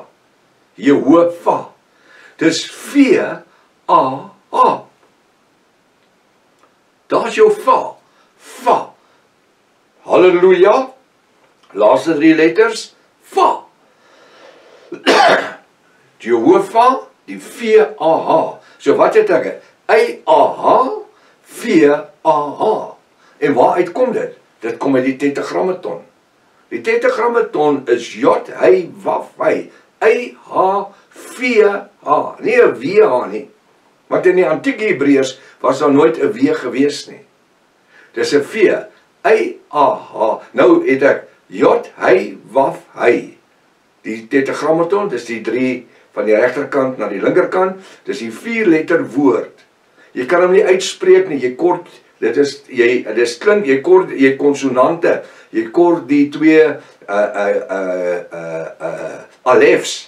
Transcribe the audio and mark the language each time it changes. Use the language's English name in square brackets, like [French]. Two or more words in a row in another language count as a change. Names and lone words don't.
[Afrikaans] Jehovah. Dis V-A-H. Daar's jou va. Va. Halleluja. Laaste 3 letters. Va. Jehovah, die V-A-H. So wat het ek? I-A-H, V-A-H. En waaruit kom dit? Dit kom uit die tetragrammaton. Die tetragrammaton is J, hy, waf, hy. I-H, V-H. Nie 'n W-H nie. Want in die antieke Hebreërs was daar nooit 'n W gewees nie. Dis 'n V. I-A-H. Nou het ek J, hy, waf, hy. Die tetragrammaton, dis die 3 van die regterkant na die linkerkant, dis die 4-letter woord. Jy kan hom nie uitspreek nie, jy kort, dis klink, jy konsonante, jy kort die 2 alefs.